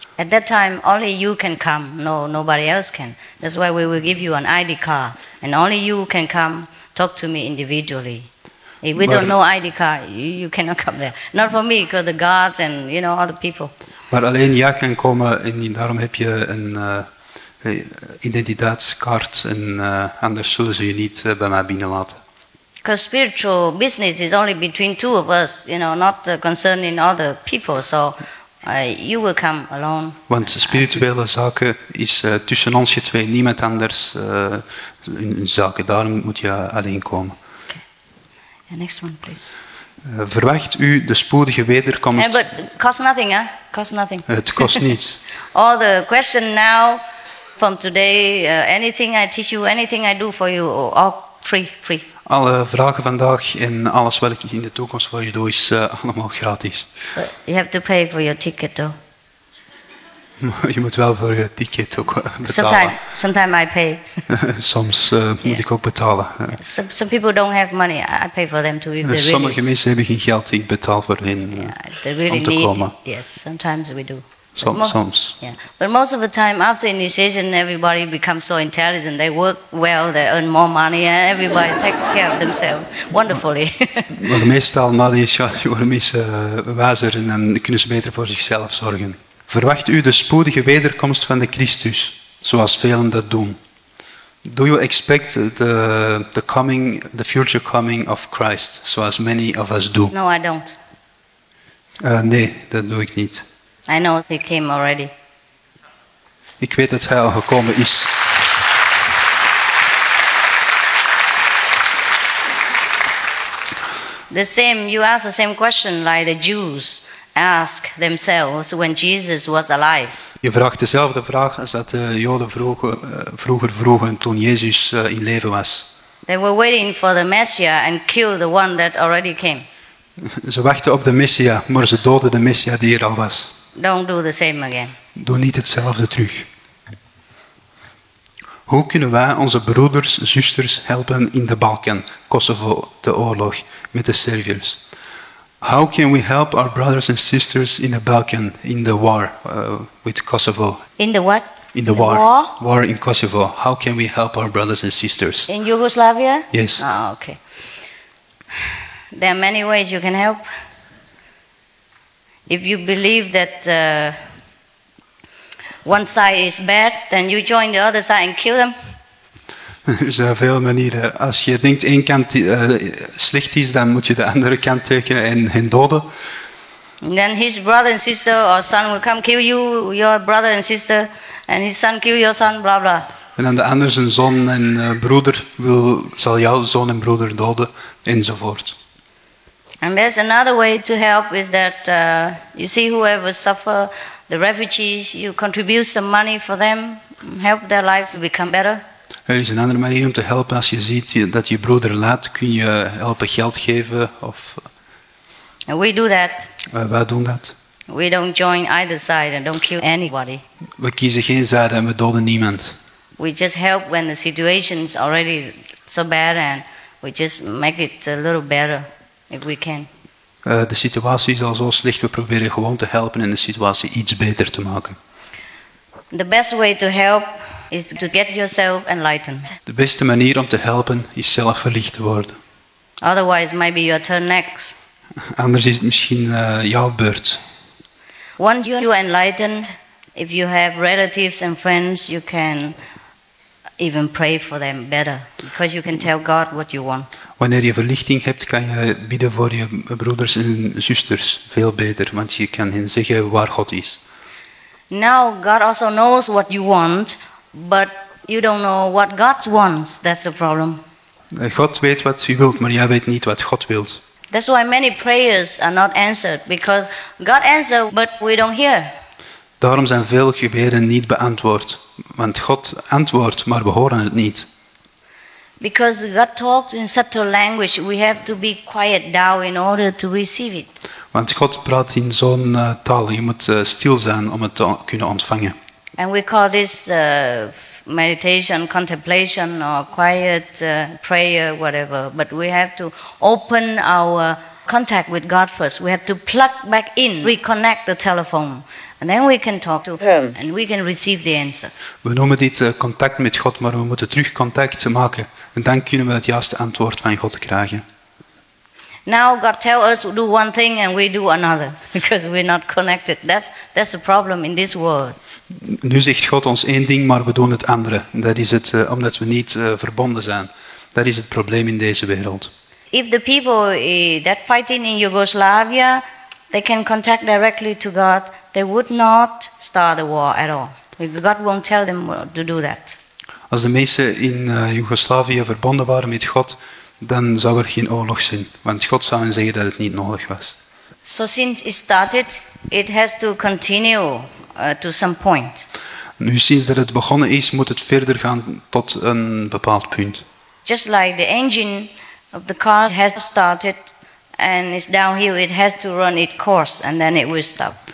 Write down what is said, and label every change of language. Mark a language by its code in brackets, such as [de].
[en] At that time, only you can come. No, nobody else can. That's why we will give you an ID card, and only you can come talk to me individually. If we don't know ID card, you cannot come there. Not for me, because the guards and other people. [nl] Maar alleen jij kan komen, en daarom heb je een identiteitskaart, en anders zullen ze je niet bij mij binnenlaten. [en] Because spiritual business is only between two of us, not concerning other people. So you will come alone. [nl] Want spirituele zaken is tussen ons twee, niemand anders een zaken. Daarom moet je alleen komen. [en] Okay. The next one, please. [nl] Verwacht u de spoedige wederkomst? [en] But cost nothing, huh? Cost nothing. [nl] Het kost niets. [en] All the question now, from today, anything I teach you, anything I do for you, all free. [nl] Alle vragen vandaag en alles wat ik in de toekomst voor je doe is allemaal gratis. [en] But you have to pay for your ticket though. [nl] Je moet wel voor je ticket ook betalen. [en] Sometimes I pay. [nl] Soms moet ik ook betalen. [en] Some people don't have money. I pay for them too. [nl] Sommige mensen hebben geen geld. Ik betaal voor hen om te komen. [en] Yes, sometimes we do. [nl] Soms. [en] Yeah. But most of the time after initiation, everybody becomes so intelligent. They work well, they earn more money, and everybody takes care of themselves wonderfully. [nl] Maar meestal na de initiatie worden mensen wijzer en kunnen ze beter voor zichzelf zorgen. Verwacht u de spoedige wederkomst van de Christus, zoals velen dat doen? [en] Do you expect the future coming of Christ, [nl] zoals [en] many of us do? No, I don't. [nl] Nee, dat doe ik niet. [en] I know he came already. [nl] Ik weet dat hij al gekomen is. [en] You ask the same question like the Jews ask themselves when Jesus was alive. [nl] Je vraagt dezelfde vraag als dat de Joden vroeger vroegen toen Jezus in leven was. [en] They were waiting for the Messiah and kill the one that already came. [nl] Ze wachten op de Messia, maar ze doden de Messia die er al was. [en] Don't do the same again. [nl] Doe niet hetzelfde terug. Hoe kunnen wij onze broeders, zusters helpen in de Balkan, Kosovo, de oorlog, met de Serviërs? [en] How can we help our brothers and sisters in the Balkan, in the war with Kosovo? In the what? In the war. War in Kosovo. How can we help our brothers and sisters? In Yugoslavia? Yes. Oh, okay. There are many ways you can help. If you believe that one side is bad, then you join the other side and kill them. [nl] Er zijn veel manieren. Als je denkt één kant slecht is, dan moet je de andere kant tekenen en hen doden. [en] And then his brother and sister or son will come kill you, your brother and sister, and his son kill your son, blah blah. [nl] En dan de ander zijn zoon en broeder zal jouw zoon en broeder doden, enzovoort. [en] And there's another way to help is that you see whoever suffer, the refugees, you contribute some money for them, help their lives become better. [nl] Er is een andere manier om te helpen. Als je ziet dat je broeder lijdt, kun je helpen geld geven. [en] And we do that. [nl] Wij doen dat. [en] We don't join either side and don't kill anybody. [nl] We kiezen geen zijde en we doden niemand. [en] We just help when the situation is already so bad and we just make it a little better if we can. [nl] De situatie is al zo slecht, we proberen gewoon te helpen en de situatie iets beter te maken. [en] The best way to help is to get yourself enlightened. [nl] De beste manier om te helpen is zelf verlicht te worden. [en] Otherwise, maybe your turn next. [nl] Anders is het misschien jouw beurt. [en] Once you're enlightened, if you have relatives and friends, you can even pray for them better, because you can tell God what you want. [nl] Wanneer je verlichting hebt, kan je bidden voor je broeders en zusters veel beter, want je kan hen zeggen waar God is. [en] Now God also knows what you want, but you don't know what God wants. That's the problem. [nl] God weet wat u wilt, maar jij weet niet wat God wilt. [en] That's why many prayers are not answered, because God answers, but we don't hear. [nl] Daarom zijn veel gebeden niet beantwoord, want God antwoordt, maar we horen het niet. [en] Because God talks in subtle language, we have to be quiet down in order to receive it. [nl] Want God praat in zo'n taal, je moet stil zijn om het te kunnen ontvangen. [en] And we call this meditation, contemplation, or quiet prayer, whatever. But we have to open our contact with God first. We have to plug back in, reconnect the telephone. And then we can talk to Him and we can receive the answer. [nl] We noemen dit contact met God, maar we moeten terug contact maken. En dan kunnen we het juiste antwoord van God krijgen. [en] Now God tells us to do one thing and we do another, because we're not connected. That's the problem in this world. [nl] Nu zegt God ons één ding, maar we doen het andere. Dat is het, omdat we niet verbonden zijn. Dat is het probleem in deze wereld. [en] If the people that fighting in Yugoslavia, they can contact directly to God, they would not start a war at all. God won't tell them to do that. [nl] Als de mensen in Joegoslavië verbonden waren met God, dan zou er geen oorlog zijn. Want God zou hen zeggen dat het niet nodig was. [en] So since it started, it has to continue to some point. [nl] Nu sinds dat het begonnen is, moet het verder gaan tot een bepaald punt. [en] Just like the engine of the car has started and is downhill, it has to run its course and then it will stop.